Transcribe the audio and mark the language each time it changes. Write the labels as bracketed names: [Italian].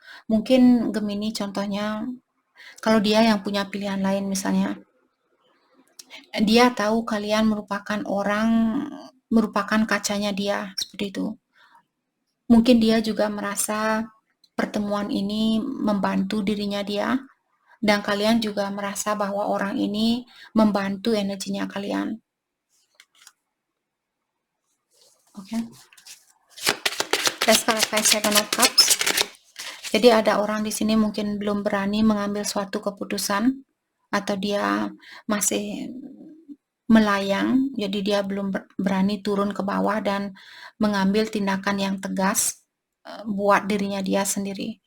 [Indonesian] Mungkin Gemini contohnya, kalau dia yang punya pilihan lain misalnya, dia tahu kalian merupakan kacanya dia, seperti itu. Mungkin dia juga merasa pertemuan ini membantu dirinya dia, dan kalian juga merasa bahwa orang ini membantu energinya kalian. Oke. [English] Let's clarify Seven of Cups. [Indonesian] Jadi ada orang di sini mungkin belum berani mengambil suatu keputusan, atau dia masih melayang, jadi dia belum berani turun ke bawah dan mengambil tindakan yang tegas buat dirinya dia sendiri.